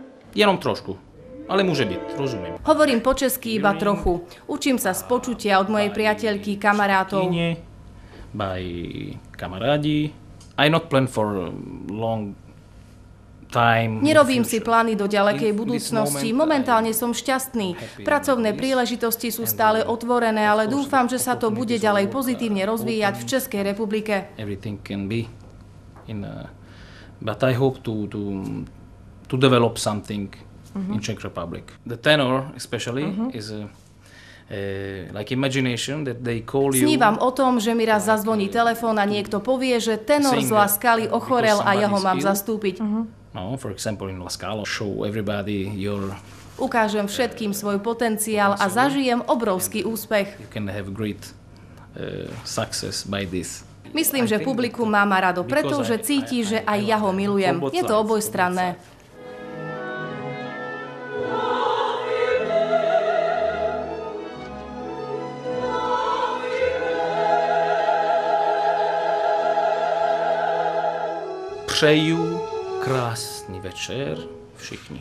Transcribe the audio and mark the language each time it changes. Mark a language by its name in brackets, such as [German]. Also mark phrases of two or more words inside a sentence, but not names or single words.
[Czech] Jenom trošku. [Slovak] Ale môže byť, rozumiem. Hovorím po česky iba trochu. Učím sa z počutia od mojej priateľky, kamarátov. [English] By kamarádi. I not plan for long time. [Slovak] Nerobím si plány do ďalekej budúcnosti. Momentálne som šťastný. Pracovné príležitosti sú stále otvorené, ale dúfam, že sa to bude ďalej pozitívne rozvíjať v Českej republike. [English] Everything can be but I hope to develop something in Czech Republic. The tenor especially is like imagination that they call you. [Slovak] Snívam o tom, že mi raz zazvoní telefón a niekto povie, že tenor z La Scaly ochorel a ja ho mám zastúpiť. [English] No, for example in La Scala, show everybody your. [Slovak] Ukážem všetkým svoj potenciál a zažijem obrovský úspech. [English] You can have great success by this. [Slovak] Myslím, že publikum má ma rado, pretože cíti, že aj ja ho milujem. Je to obojstranné. [Czech] Přeju krásny večer všichni.